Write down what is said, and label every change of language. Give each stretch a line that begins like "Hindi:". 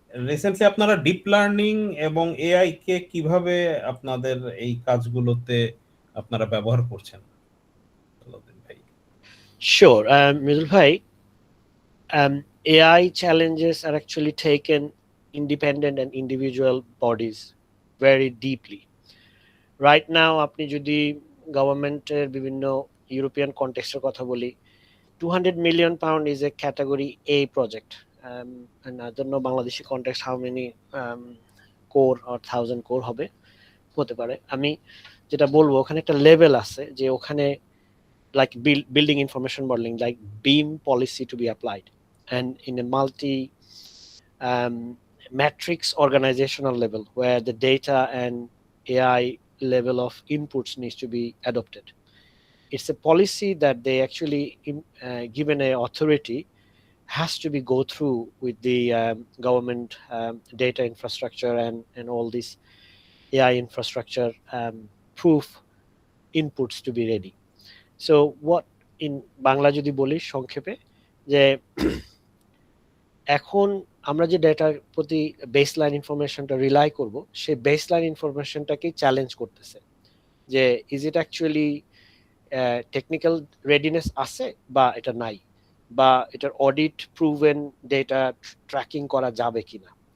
Bangla: Recently আপনারা deep learning এবং AI কে কিভাবে আপনাদের এই কাজগুলোতে আপনারা ব্যবহার করছেন? ভাই
English: sure. Mridul bhai, AI challenges are actually taken independent and individual bodies very deeply. Right now,
Bangla: আপনি যদি গভর্নমেন্টের বিভিন্ন ইউরোপিয়ান কনটেক্সটের কথা বলি,
English: 200 million pound is a category A project. And I don't know Bangladeshi context how many core or 1000 core
Bangla: হবে, হতে পারে। আমি যেটা বলবো, ওখানে একটা লেভেল আছে যে ওখানে
English: like building information modeling, like beam policy to be applied, and in a multi matrix organizational level where the data and AI level of inputs needs to be adopted. It's a policy that they actually given a authority has to be go through with the government data infrastructure and all this AI infrastructure proof inputs to be ready. So what in
Bangla: Bangla যদি বলি সংক্ষেপে, যে এখন আমরা যে ডেটার প্রতি baseline ইনফরমেশনটা রিলাই করব, সেই বেসলাইন ইনফরমেশনটাকে চ্যালেঞ্জ করতেছে যে
English: is it actually technical readiness
Bangla: আছে বা এটা নাই, বা এটার অডিট প্রুভেন ডেটা ট্র্যাকিং করা যাবে কিনা।